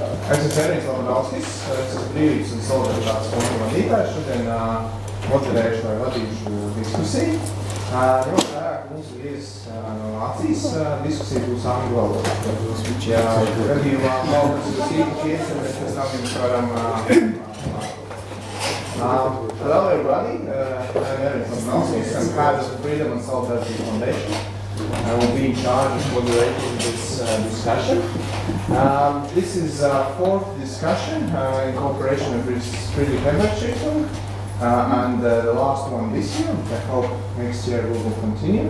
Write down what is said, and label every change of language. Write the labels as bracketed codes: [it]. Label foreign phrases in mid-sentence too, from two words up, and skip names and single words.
[lv] Esmu Friedrichs Ebert-Stiftung, esmu Brīvības un Solidaritātes fonda vadītājs. Šodien moderēšu vai vadīšu diskusiju. Ņemot vērā, ka mūsu viesis no Latvijas diskusija būs angļu valodā. Ja gadījumā valodas jūs īpaši mēs pēc tam jums varam [en] Hello everybody, I'm Eric Ansis. I'm part of the Freedom and Solidarities Foundation. I will be in charge of moderating this discussion. This is our fourth discussion in cooperation with Friedrich-Ebert-Stiftung and the last one this year, which I hope next year we will continue.